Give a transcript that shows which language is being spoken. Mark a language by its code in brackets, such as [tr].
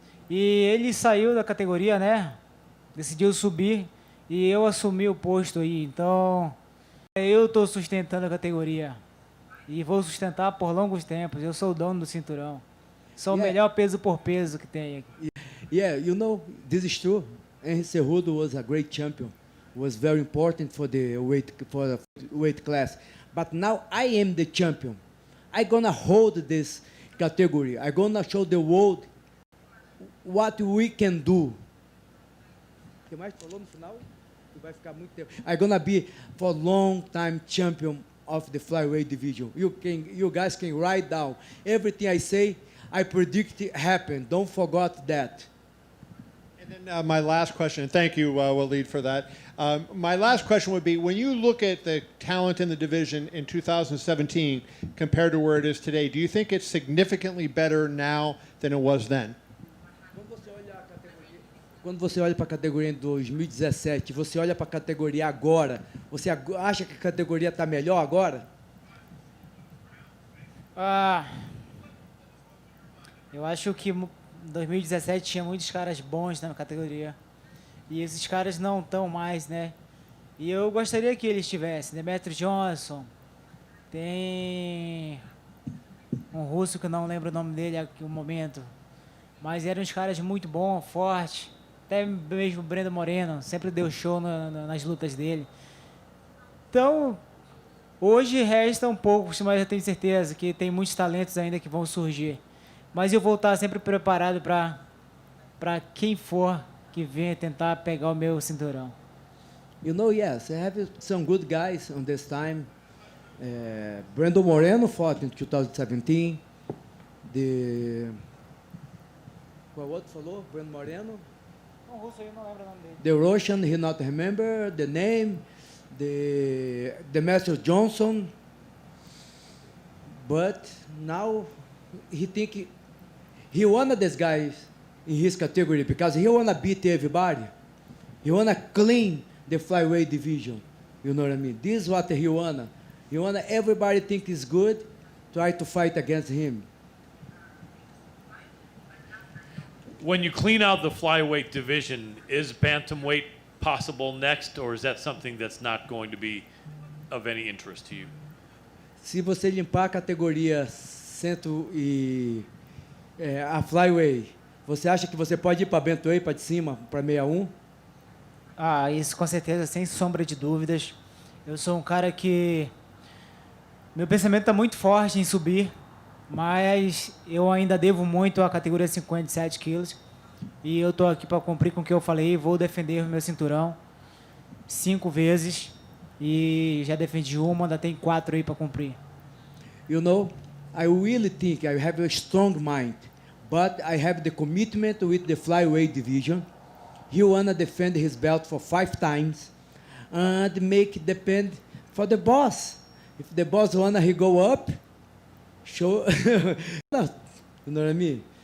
[pt] E ele saiu da categoria, né? Decidiu subir e eu assumi o posto aí. Então, eu estou sustentando a categoria. E vou sustentar por longos tempos. Eu sou o dono do cinturão. Sou o melhor peso por peso que tem aqui. [en] Yeah, you know, this is true. Henry Cejudo was a great champion. Was very important for the weight class. But now I am the champion. I'm gonna hold this category. I'm gonna show the world what we can do. [pt] O que mais falou no final? Que vai ficar muito tempo. [en] I'm gonna be for long time champion of the flyweight division. You guys can write down everything I say. I predict it happen. Don't forget that. And then my last question, and thank you, Waleed, for that. My last question would be, when you look at the talent in the division in 2017 compared to where it is today, do you think it's significantly better now than it was then? [pt] Quando você olha para a categoria em 2017, você olha para a categoria agora, você acha que a categoria está melhor agora? Eu acho que em 2017 tinha muitos caras bons na categoria. E esses caras não estão mais, né? E eu gostaria que eles tivessem. Demetrio Johnson. Tem um russo que eu não lembro o nome dele aqui no momento. Mas eram uns caras muito bons, fortes. Até mesmo o Brendo Moreno. Sempre deu show nas lutas dele. Então, hoje resta um pouco, mas eu tenho certeza que tem muitos talentos ainda que vão surgir. Mas eu vou estar sempre preparado para quem for que venha tentar pegar o meu cinturão. [en] You know, yes, I have some good guys on this time. Brendo Moreno fought in 2017. [pt] Qual outro falou? Brendo Moreno? Um russo aí, não lembro o nome dele. [en] The Russian, he not remember the name. The Master Johnson. But now he think he one of these guys in his category because he wanna beat everybody. He wanna clean the flyweight division. You know what I mean? This is what he wanna. He wanna everybody think is good, try to fight against him. When you clean out the flyweight division, is bantamweight possible next, or is that something that's not going to be of any interest to you? [pt] Se você limpar a categoria a flyweight, você acha que você pode ir para bantamweight, para de cima, para 61? Isso com certeza, sem sombra de dúvidas. Eu sou um cara que meu pensamento está muito forte em subir, mas eu ainda devo muito à categoria 57 quilos. E eu estou aqui para cumprir com o que eu falei. Vou defender o meu cinturão 5 vezes. E já defendi uma, ainda tem 4 aí para cumprir. [en] You know, I really think I have a strong mind, but I have the commitment with the flyweight division. He wanna defend his belt for 5 times and make depend for the boss. If the boss wanna he go up, show. You know what I mean?